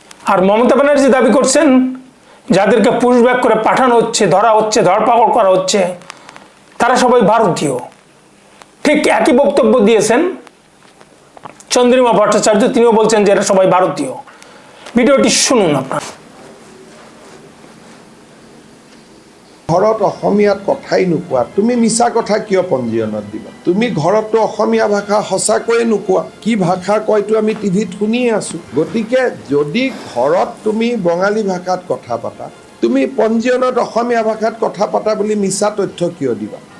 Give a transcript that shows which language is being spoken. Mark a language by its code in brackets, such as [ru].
[bn] আর মমতা ব্যানার্জি দাবি করছেন যাদেরকে পুশব্যাক করে পাঠানো হচ্ছে, ধরা হচ্ছে, ধরপাকড় করা হচ্ছে, তারা সবাই ভারতীয়। ঠিক একই বক্তব্য দিয়েছেন চন্দ্রিমা ভট্টাচার্য, তিনিও বলছেন যে এরা সবাই ভারতীয়। ভিডিওটি শুনুন আপনার। [as] ঘৰত অসমীয়াত কথাই নোকোৱা, তুমি মিছা কথা কিয় পঞ্জীয়নত দিবা? তুমি ঘৰততো অসমীয়া ভাষা সঁচাকৈয়ে নোকোৱা, কি ভাষা কয়তো আমি টিভিত শুনিয়ে আছো। গতিকে যদি ঘৰত তুমি বঙালী ভাষাত কথা পাতা, তুমি পঞ্জীয়নত অসমীয়া ভাষাত কথা পাতা বুলি মিছা তথ্য কিয় দিবা?